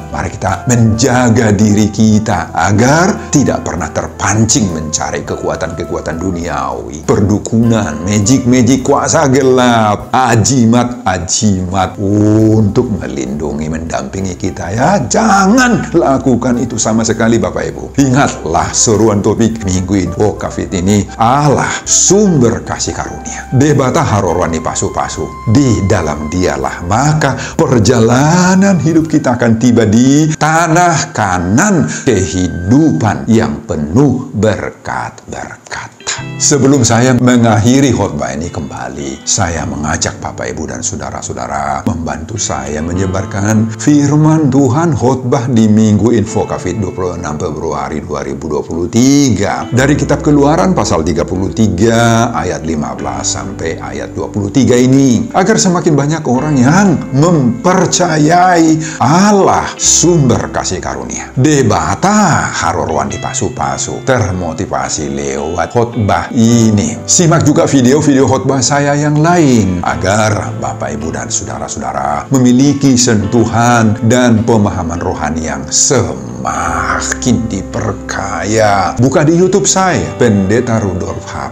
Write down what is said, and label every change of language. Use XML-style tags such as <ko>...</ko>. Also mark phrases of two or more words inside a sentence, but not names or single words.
<id>Mari kita menjaga diri kita agar tidak pernah terpancing mencari kekuatan-kekuatan duniawi, perdukunan, magic kuasa gelap, ajimat untuk melindungi, mendampingi kita ya. Jangan lakukan itu sama sekali Bapak Ibu. Ingatlah seruan topik minggu info Kafit ini, Allah sumber kasih karunia.</id> <bbc>Debata harorwani pasu-pasu,</bbc> <id>di dalam dialah maka perjalanan hidup kita akan tiba di tanah kanan kehidupan yang penuh berkat-berkat. Sebelum saya mengakhiri khotbah ini kembali, saya mengajak Bapak Ibu dan saudara-saudara membantu saya menyebarkan firman Tuhan khotbah di Minggu Info Kafit 26 Februari 2023 dari kitab Keluaran pasal 33 ayat 15 sampai ayat 23 ini, agar semakin banyak orang yang mempercayai Allah sumber kasih karunia.</id> <bbc>Debata harorwan di pasu-pasu</bbc> <id>termotivasi lewat khotbah ini. Simak juga video-video khotbah saya yang lain agar Bapak Ibu dan saudara-saudara memiliki sentuhan dan pemahaman rohani yang semakin diperkaya. Buka di YouTube saya, Pendeta Rudolf H.</id>